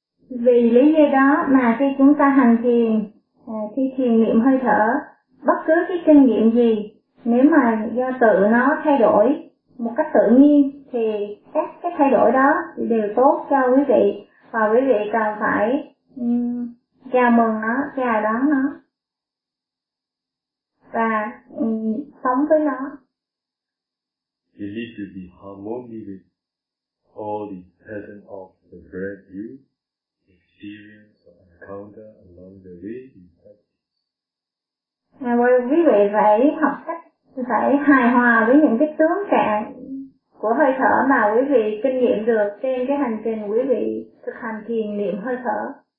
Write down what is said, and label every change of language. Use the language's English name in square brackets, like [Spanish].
[Vietnamese] Vì lý do đó mà khi chúng ta hành thiền, khi thiền niệm hơi thở, bất cứ cái kinh nghiệm gì, nếu mà do tự nó thay đổi một cách tự nhiên thì các cái thay đổi đó đều tốt cho quý vị và quý vị cần phải chào mừng nó, chào đón nó và sống với nó. [English] You need to be harmonious with all the presence of the breath you experience or encounter along the way you practice. [Vietnamese] Well, quý vị phải học cách phải hài hòa với những cái tướng trạng của hơi thở mà quý vị kinh nghiệm được trên cái hành trình quý vị thực hành thiền niệm hơi thở.